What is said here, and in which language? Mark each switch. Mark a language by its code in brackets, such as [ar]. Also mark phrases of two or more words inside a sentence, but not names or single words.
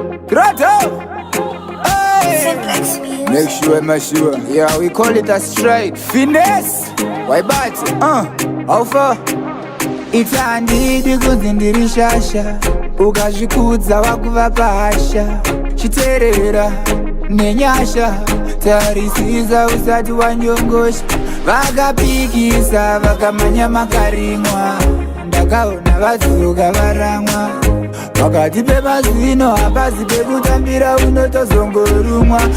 [en] Roto! Hey! Simplex Music. Make sure, make sure. Yeah, we call it a straight. Finesse! Why, but, uh, how far? It's a need, you couldn't do it, [sn] shasha. Ukazvikudza wakuva pahasha. Chiteerera nenyasha. Tarisisa usati wanyongosha. Vakapikisa, vakamhanya makarimwa. Ndakaona vadzoka varamwa. Pakati pemazino hapazi pekutambira, unotozongorumwa.